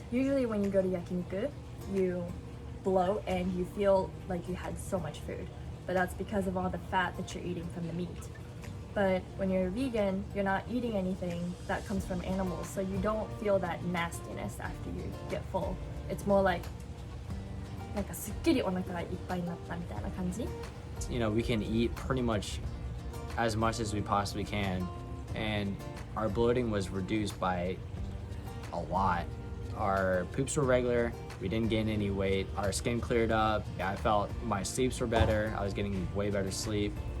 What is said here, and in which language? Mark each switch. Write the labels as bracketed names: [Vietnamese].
[English] Usually when you go to yakiniku, you bloat and you feel like you had so much food. But that's because of all the fat that you're eating from the meat. But when you're vegan, you're not eating anything that comes from animals, so you don't feel that nastiness after you get full. It's more like [Japanese] なんかすっきりお腹がいっぱいになったみたいな感じ。 [English] You know, we can eat pretty much as we possibly can, and our bloating was reduced by a lot. Our poops were regular, we didn't gain any weight, our skin cleared up, I felt my sleeps were better, I was getting way better sleep.